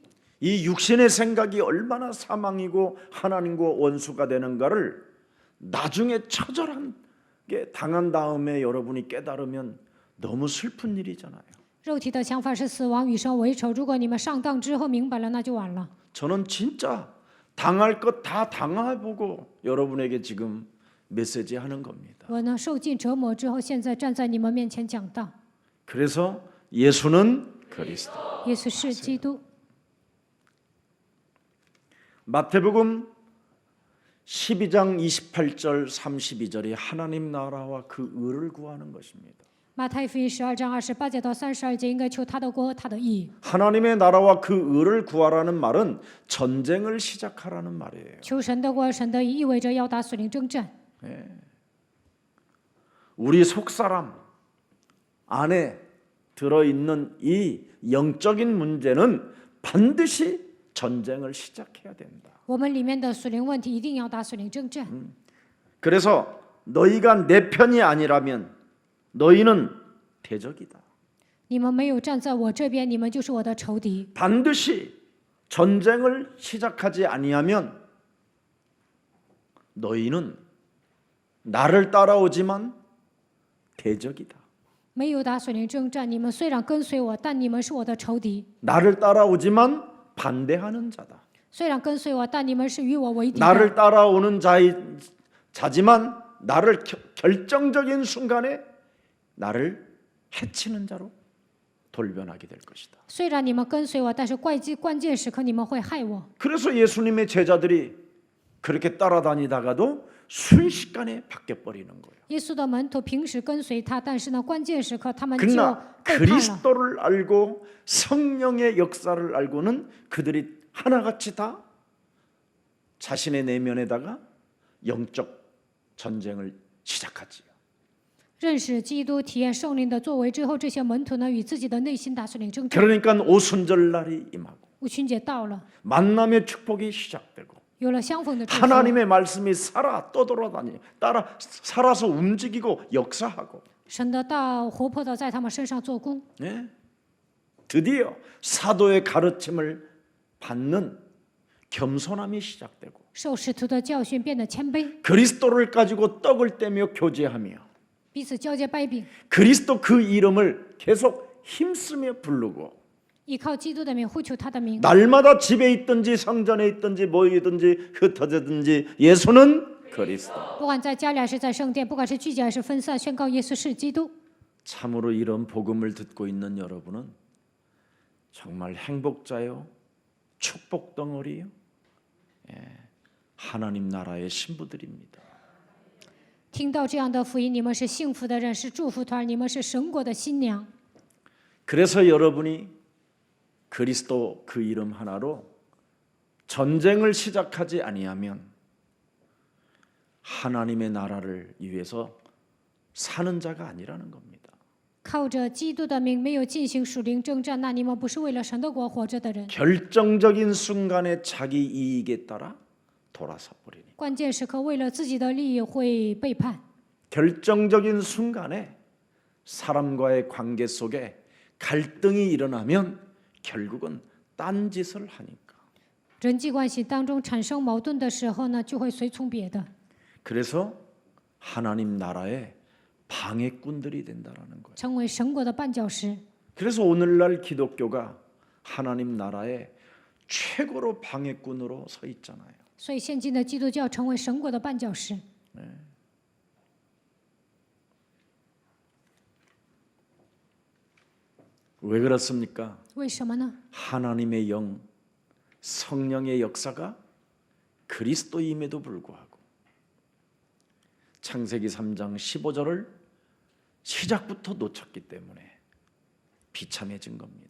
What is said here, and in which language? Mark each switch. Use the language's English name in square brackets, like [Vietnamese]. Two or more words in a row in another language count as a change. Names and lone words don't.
[Korean] 이 육신의 생각이 얼마나 사망이고 하나님과 원수가 되는가를 나중에 처절하게 당한 다음에 여러분이 깨달으면 너무 슬픈 일이잖아요. [Chinese] 肉体的想法是死亡，与神为仇。如果你们上当之后明白了，那就晚了。 [Korean] 저는 진짜 당할 것 다 당해보고 여러분에게 지금 메시지 하는 겁니다. [Chinese] 我呢，受尽折磨之后，现在站在你们面前讲道。 [Korean] 그래서 예수는 그리스도. [Chinese] 耶稣是基督。 [Korean] 마태복음 12장 28절 32절이 하나님 나라와 그 의를 구하는 것입니다. [Chinese] 马太福音12章28节到32节，应该求他的国、他的义， [Korean] 하나님의 나라와 그 의를 구하라는 말은 전쟁을 시작하라는 말이에요. [Chinese] 求神的国、神的义，意味着要打属灵征战。 [Korean] 우리 속사람 안에 들어있는 이 영적인 문제는 반드시 전쟁을 시작해야 된다. [Chinese] 我们里面的属灵问题一定要打属灵征战。 [Korean] 그래서 너희가 내 편이 아니라면 너희는 대적이다. [Chinese] 你们没有站在我这边，你们就是我的仇敌。 [Korean] 반드시 전쟁을 시작하지 아니하면 너희는 나를 따라오지만 대적이다. [Chinese] 没有打属灵征战，你们虽然跟随我，但你们是我的仇敌。 [Korean] 나를 따라오지만 반대하는 자다. [Chinese] 虽然跟随我，但你们是与我为敌的。 [Korean] 나를 따라오는 자지만 나를 결정적인 순간에 나를 해치는 자로 돌변하게 될 것이다. [Chinese] 虽然你们跟随我，但是关键时刻你们会害我。 [Korean] 그래서 예수님의 제자들이 그렇게 따라다니다가도 순식간에 바뀌어 버리는 거예요. [Chinese] 耶稣的门徒平时跟随他，但是呢，关键时刻他们就背 [Korean] 그러나 [Chinese] 叛了。 [Korean] 그리스도를 알고 성령의 역사를 알고는 그들이 하나같이 다 자신의 내면에다가 영적 전쟁을 시작하지요. [Chinese] 认识基督、体验圣灵的作为之后，这些门徒呢，与自己的内心打属灵征战。 [Korean] 그러니까 오순절 날이 임하고 [Chinese] 五旬节到了， [Korean] 만남의 축복이 시작되고 [Chinese] 有了相逢的祝福， [Korean] 하나님의 말씀이 살아 떠돌아다니 살아서 움직이고 역사하고 [Chinese] 神的道活泼的在他们身上做工。 [Korean] 예? 드디어 사도의 가르침을 받는 겸손함이 시작되고 [Chinese] 受使徒的教训，变得谦卑， [Korean] 그리스도를 가지고 떡을 떼며 교제하며 [Chinese] 彼此交接掰饼， [Korean] 그리스도 그 이름을 계속 힘쓰며 부르고 [Chinese] 依靠基督的名呼求他的名。 [Korean] 날마다 집에 있든지 성전에 있든지 모이든지 흩어지든지 예수는 그리스도. [Chinese] 不管在家里还是在圣殿，不管是聚集还是分散，宣告耶稣是基督。 [Korean] 참으로 이런 복음을 듣고 있는 여러분은 정말 행복자요, 축복 덩어리요, 하나님 나라의 신부들입니다. [Chinese] 听到这样的福音，你们是幸福的人，是祝福团，你们是神国的新娘。 [Korean] 그래서 여러분이 그리스도 그 이름 하나로 전쟁을 시작하지 아니하면 하나님의 나라를 위해서 사는 자가 아니라는 겁니다. [Chinese] 靠着基督的名，没有进行属灵征战，那你们不是为了神的国活着的人。 [Korean] 결정적인 순간에 자기 이익에 따라 돌아서 버리니 [Chinese] 关键时刻，为了自己的利益会背叛。 [Korean] 결정적인 순간에 사람과의 관계 속에 갈등이 일어나면 결국은 딴짓을 하니까. [Chinese] 人际关系当中产生矛盾的时候呢，就会随从别的， [Korean] 그래서 하나님 나라의 방해꾼들이 된다라는 거예요. [Chinese] 成为神国的绊脚石。 [Korean] 그래서 오늘날 기독교가 하나님 나라의 최고로 방해꾼으로 서 있잖아요. [Chinese] 所以现今的基督教成为神国的绊脚石。 [Korean] 왜 그렇습니까? [Chinese] 为什么呢？ [Korean] 하나님의 영, 성령의 역사가 그리스도임에도 불구하고 창세기 3장 15절을 시작부터 놓쳤기 때문에 비참해진 겁니다.